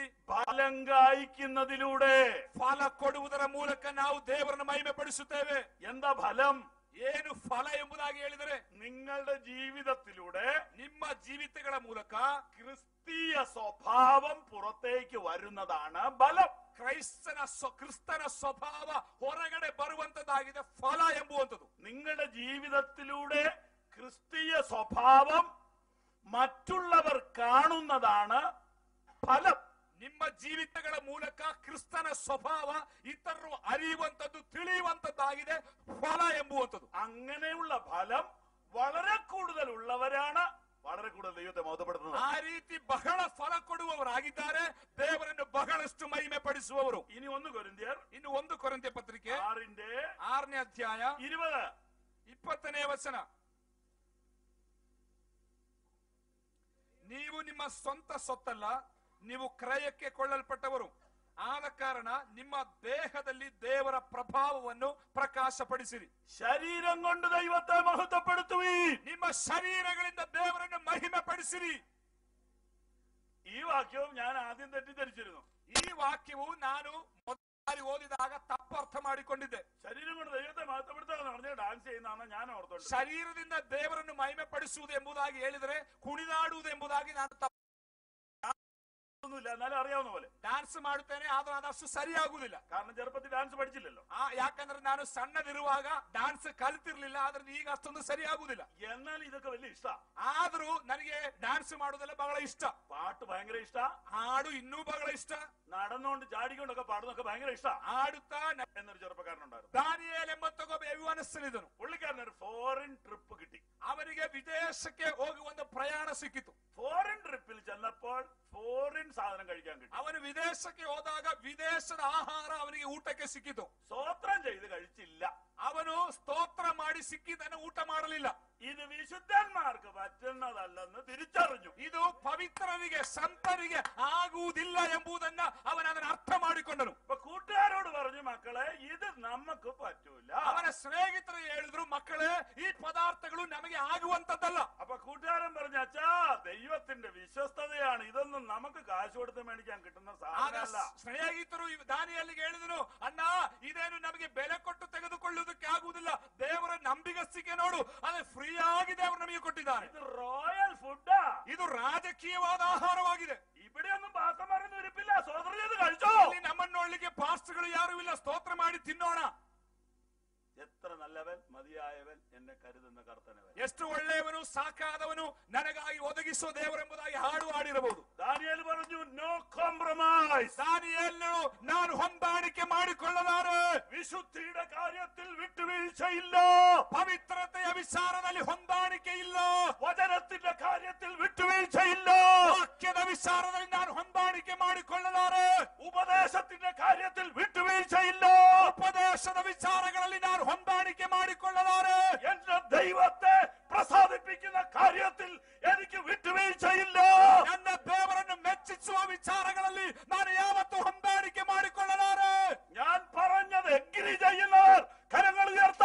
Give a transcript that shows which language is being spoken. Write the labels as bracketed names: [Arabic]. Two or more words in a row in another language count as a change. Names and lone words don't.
[Malayalam] ഫലം കായ്ക്കുന്നതിലൂടെ. [Kannada] ಫಲ ಕೊಡುವುದರ ಮೂಲಕ ನಾವು ದೇವರನ್ನ ಮಹಿಮೆಪಡಿಸುತ್ತೇವೆ. [Malayalam] എന്താ ഫലം? [Kannada] ಏನು ಫಲ ಎಂಬುದಾಗಿ ಹೇಳಿದರೆ, [Malayalam] നിങ്ങളുടെ ജീവിതത്തിലൂടെ [Kannada] ನಿಮ್ಮ ಜೀವಿತಗಳ ಮೂಲಕ [Malayalam] ക്രിസ്തീയ സ്വഭാവം പുറത്തേക്ക് വരുന്നതാണ് ഫലം. [Kannada] ಕ್ರಿಸ್ತನ ಸ್ವಭಾವ ಹೊರಗಡೆ ಬರುವಂತದ್ದಾಗಿದೆ ಫಲ ಎಂಬುವಂಥದ್ದು. [Malayalam] നിങ്ങളുടെ ജീവിതത്തിലൂടെ ക്രിസ്തീയ സ്വഭാവം മറ്റുള്ളവർ കാണുന്നതാണ് ഫലം. [Kannada] ನಿಮ್ಮ ಜೀವಿತಗಳ ಮೂಲಕ ಕ್ರಿಸ್ತನ ಸ್ವಭಾವ ಇತರರು ಅರಿಯುವಂತದ್ದು ತಿಳಿಯುವಂತದ್ದಾಗಿದೆ ಫಲ ಎಂಬುವಂಥದ್ದು. [Malayalam] അങ്ങനെയുള്ള ഫലം വളരെ കൂടുതൽ ഉള്ളവരാണ് വളരെ കൂടുതൽ ദൈവത്തെ മഹത്വപ്പെടുത്തുന്നത്. [Kannada] ಆ ರೀತಿ ಬಹಳ ಫಲ ಕೊಡುವವರಾಗಿದ್ದಾರೆ, ದೇವರನ್ನು ಬಹಳಷ್ಟು ಮಹಿಮೆ ಪಡಿಸುವವರು. [Malayalam] ഇനി 1 കൊരിന്ത്യർ, [Kannada] ಇನ್ನು 1 ಕೊರಿಂಥ್ಯ ಪತ್ರಿಕೆ 6ನೇ ಅಧ್ಯಾಯ 20ನೇ ವಚನ. ನೀವು ನಿಮ್ಮ ಸ್ವಂತ ಸೊತ್ತಲ್ಲ, ನೀವು ಕ್ರಯಕ್ಕೆ ಕೊಳ್ಳಲ್ಪಟ್ಟವರು. ಆದ ಕಾರಣ ನಿಮ್ಮ ದೇಹದಲ್ಲಿ ದೇವರ ಪ್ರಭಾವವನ್ನು ಪ್ರಕಾಶಪಡಿಸಿರಿ. [Malayalam] ശരീരം കൊണ്ട് ദൈവത്തെ മഹത്വപ്പെടുത്തുവീൻ. [Kannada] ನಿಮ್ಮ ಶರೀರಗಳಿಂದ ದೇವರನ್ನು ಮಹಿಮೆ ಪಡಿಸಿರಿ. [Malayalam] ഈ വാക്യവും ഞാൻ ആദ്യം തെറ്റിദ്ധരിച്ചിരുന്നു. [Kannada] ಈ ವಾಕ್ಯವು ನಾನು ಮೊದಲು ಓದಿದಾಗ ತಪ್ಪು ಅರ್ಥ ಮಾಡಿಕೊಂಡಿದ್ದೆ. [Malayalam] ശരീരം കൊണ്ട് ദൈവത്തെ മഹത്വപ്പെടുത്താന്ന് പറഞ്ഞാൽ ഡാൻസ് ചെയ്യുന്നതാണ് ഞാൻ ഓർത്തോണ്ട്. [Kannada] ಶರೀರದಿಂದ ದೇವರನ್ನು ಮಹಿಮೆ ಪಡಿಸುವುದು ಎಂಬುದಾಗಿ ಹೇಳಿದರೆ ಕುಣಿದಾಡುವುದು ಎಂಬುದಾಗಿ ನಾನು [Malayalam] ഒന്നുമില്ല, എന്നാലും അറിയാവുന്ന പോലെ [Kannada] ಡಾನ್ಸ್ ಮಾಡುತ್ತೇನೆ, ಆದ್ರೂ ಅದಷ್ಟು ಸರಿಯಾಗುವುದಿಲ್ಲ. [Malayalam] കാരണം ചെറുപ്പത്തിൽ ഡാൻസ് പഠിച്ചില്ലല്ലോ. [Kannada] ಯಾಕಂದ್ರೆ ನಾನು ಸಣ್ಣದಿರುವಾಗ ಡಾನ್ಸ್ ಕಲಿತಿರ್ಲಿಲ್ಲ, ಆದ್ರೆ ಈಗ ಅಷ್ಟೊಂದು ಸರಿಯಾಗುವುದಿಲ್ಲ. [Malayalam] എന്നാൽ ഇതൊക്കെ വലിയ ഇഷ്ട. [Kannada] ಆದ್ರೂ ನನಗೆ ಡಾನ್ಸ್ ಮಾಡುವುದೆಲ್ಲ ಬಹಳ ಇಷ್ಟ. [Malayalam] പാട്ട് ഭയങ്കര ഇഷ്ട. [Kannada] ಹಾಡು ಇನ್ನೂ ಬಹಳ ಇಷ್ಟ. [Malayalam] നടന്നുകൊണ്ട് ചാടിക്കൊണ്ടൊക്കെ പാടുന്നൊക്കെ ഭയങ്കര ഇഷ്ട. [Kannada] ಹಾಡುತ್ತಾ [Malayalam] എന്നൊരു ചെറുപ്പക്കാരനുണ്ടായിരുന്നു. [Kannada] ದಾನಿಯೇಲ್ ಎಂಬ ಯೌವನಸ್ಥನಿದ್ದನು. [Malayalam] പുള്ളിക്കാരന് ഒരു [English] foreign trip [Malayalam] കിട്ടി. [Kannada] ಅವನಿಗೆ ವಿದೇಶಕ್ಕೆ ಹೋಗುವ ಒಂದು ಪ್ರಯಾಣ ಸಿಕ್ಕಿತು. [English] foreign trip [Malayalam] ചെന്നപ്പോൾ ഫോറിൻ സാധനം കഴിക്കാൻ കിട്ടി. [Kannada] ಅವನು ವಿದೇಶಕ್ಕೆ ಹೋದಾಗ ವಿದೇಶದ ಆಹಾರ ಅವನಿಗೆ ಊಟಕ್ಕೆ ಸಿಕ್ಕಿತು. [Malayalam] സ്തോത്രം ചെയ്ത് കഴിച്ചില്ല. [Kannada] ಅವನು ಸ್ತೋತ್ರ ಮಾಡಿ ಸಿಕ್ಕಿದ್ದನ್ನು ಊಟ ಮಾಡಲಿಲ್ಲ. [Malayalam] ഇത് വിശുദ്ധന്മാർക്ക് പറ്റുന്നതല്ലെന്ന് തിരിച്ചറിഞ്ഞു. [Kannada] ಇದು ಪವಿತ್ರರಿಗೆ ಸಂತರಿಗೆ ಆಗುವುದಿಲ್ಲ ಎಂಬುದನ್ನ ಅವನದನ್ನು ಅರ್ಥ ಮಾಡಿಕೊಂಡನು. [Malayalam] കൂട്ടുകാരോട് പറഞ്ഞു, മക്കളെ ഇത് നമുക്ക് പറ്റൂല. [Kannada] ಅವನ ಸ್ನೇಹಿತರು ಹೇಳಿದ್ರು, ಮಕ್ಕಳೇ ಈ ಪದಾರ್ಥಗಳು ನಮಗೆ ಆಗುವಂತದ್ದಲ್ಲ. [Malayalam] അപ്പൊ കൂട്ടുകാരൻ പറഞ്ഞു, അച്ഛാ ദൈവത്തിന്റെ വിശ്വസ്തതയാണ്, ഇതൊന്നും നമുക്ക് കാശ് കൊടുത്ത് മേടിക്കാൻ കിട്ടുന്ന സാധനമല്ല. [Kannada] ಸ್ನೇಹಿತರು ದಾನಿಯಲ್ಲಿಗೆ ಹೇಳಿದ್ರು, ಅಣ್ಣ ಇದೇನು ನಮಗೆ ಬೆಲೆ ಕೊಟ್ಟು ತೆಗೆದುಕೊಳ್ಳುವುದಕ್ಕೆ ಆಗುವುದಿಲ್ಲ, ದೇವರ ನಂಬಿಗಸ್ತಿಕೆ ನೋಡು, ಅದು ಫ್ರೀ ಆಗಿ ದೇವರು ನಮಗೆ ಕೊಟ್ಟಿದ್ದಾರೆ. [Malayalam] ഇത് [English] royal food, [Kannada] ಇದು ರಾಜಕೀಯವಾದ ಆಹಾರವಾಗಿದೆ. [Malayalam] ഇവിടെയൊന്നും പാസ്റ്റർമാരൊന്നും ഇരിപ്പില്ല, സ്തോത്രം ചെയ്ത് കഴിച്ചോ. [Kannada] ಇಲ್ಲಿ ನಮ್ಮನ್ನು ನೋಡ್ಲಿಕ್ಕೆ ಪಾಸ್ಟರ್ಗಳು ಯಾರು ಇಲ್ಲ, ಸ್ತೋತ್ರ ಮಾಡಿ ತಿನ್ನೋಣ. [Malayalam] എത്ര നല്ലവൻ മതിയായവൻ എന്നെ കരുതുന്ന കർത്തനവൻ. [Kannada] ಎಷ್ಟು ಒಳ್ಳೆಯವನು ಸಾಕಾದವನು ನನಗಾಗಿ ಒದಗಿಸುವ ದೇವರೆಂಬುದಾಗಿ ಹಾಡು ಹಾಡಿರಬಹುದು. [Malayalam] ദാനിയേൽ പറഞ്ഞു, [English] no compromise. [Kannada] ದಾನಿಯೇಲನು ನಾನು ಹೊಂದಾಣಿಕೆ ಮಾಡಿಕೊಳ್ಳಲಾರೆ. [Malayalam] വിശുദ്ധിയുടെ കാര്യത്തിൽ വിട്ടുവീഴ്ചയില്ല. [Kannada] ಪವಿತ್ರತೆಯ ವಿಚಾರದಲ್ಲಿ ಹೊಂದಾಣಿಕೆ ಇಲ್ಲ. [Malayalam] വചനത്തിന്റെ കാര്യത്തിൽ വിട്ടുവീഴ്ചയില്ല. [Kannada] ವಾಕ್ಯದ ವಿಚಾರದಲ್ಲಿ ನಾನು ಹೊಂದಾಣಿಕೆ ಮಾಡಿಕೊಳ್ಳಲಾರೆ. [Malayalam] ഉപദേശത്തിന്റെ കാര്യത്തിൽ വിട്ടുവീഴ്ചയില്ല. [Kannada] ಉಪದೇಶದ ವಿಚಾರಗಳಲ್ಲಿ ನಾನು ಹೊಂದಾಣಿಕೆ ಮಾಡಿಕೊಳ್ಳಲಾರೆ. [Malayalam] എന്റെ ദൈവത്തെ പ്രസാദിപ്പിക്കുന്ന കാര്യത്തിൽ എനിക്ക് വിട്ടുവീഴ്ചയില്ല. [Kannada] ನನ್ನ ದೇವರನ್ನು ಮೆಚ್ಚಿಸುವ ವಿಚಾರಗಳಲ್ಲಿ ನಾನು ಯಾವತ್ತೂ ಹೊಂದಾಣಿಕೆ ಮಾಡಿಕೊಳ್ಳಲಾರೆ. [Malayalam] ഞാൻ പറഞ്ഞത് എഗ്രി ചെയ്യുന്നവർ കരങ്ങൾ